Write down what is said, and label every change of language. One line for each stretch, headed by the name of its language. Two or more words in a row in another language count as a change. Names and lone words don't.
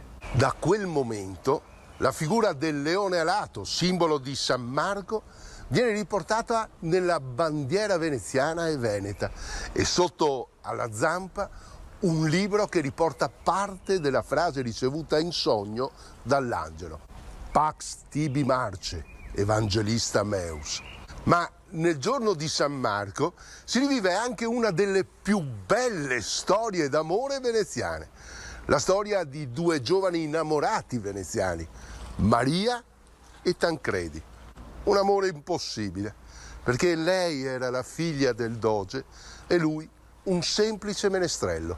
Italian: Da quel momento la figura del leone alato, simbolo di San Marco, viene riportata nella bandiera veneziana e veneta e sotto alla zampa un libro che riporta parte della frase ricevuta in sogno dall'angelo.
Latin: Pax tibi Marce, evangelista meus.
Italian: Ma nel giorno di San Marco si rivive anche una delle più belle storie d'amore veneziane. La storia di 2 giovani innamorati veneziani, Maria e Tancredi. Un amore impossibile, perché lei era la figlia del doge e lui un semplice menestrello.